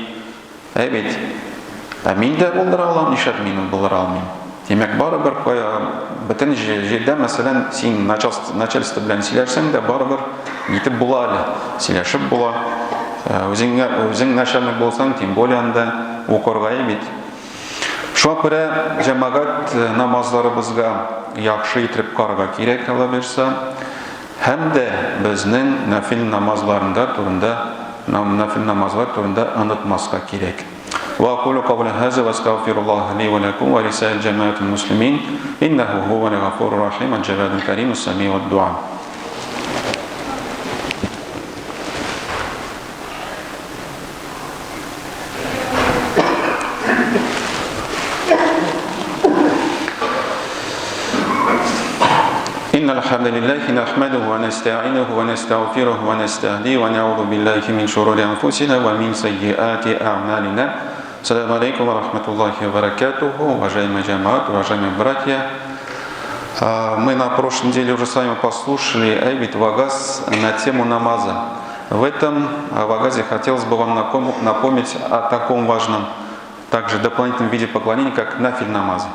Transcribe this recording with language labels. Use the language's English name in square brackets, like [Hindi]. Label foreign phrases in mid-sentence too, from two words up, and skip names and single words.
[Tatar] Бит. Мин дә булдыра алам, нишләп мин булдыра алмыйм? Демәк, бары бер бөтен җирдә, мәсәлән, син начальство белән сөйләшсәң дә, бары бер итеп була әле, сөйләшеп була. Үзең начальник булсаң, [Russian] тем более [Tatar] анда укырга бит. Шуңа күрә җәмәгать намазларыбызга яхшы итеп карарга кирәк, Алла бирсә, һәм дә безнең нафил намазлар турында онытмаска кирәк. [Arabic] وأقول قبل هذا واستغفر الله لي ولكم ولسائر جماعة المسلمين إنه هو الغفور الرحيم الجواد الكريم السميع الدعاء. إن الحمد لله نحمده ونستعينه ونستغفره ونستهديه ونعوذ بالله من شرور أنفسنا ومن سيئات أعمالنا. السلام عليكم ورحمة الله وبركاته, [Russian] уважаемые джамаат, уважаемые братья. Мы на прошлой неделе уже с вами послушали айбит вагаз на тему намаза. В этом вагазе хотелось бы вам напомнить о таком важном, также дополнительном виде поклонения, как нафиль намазы.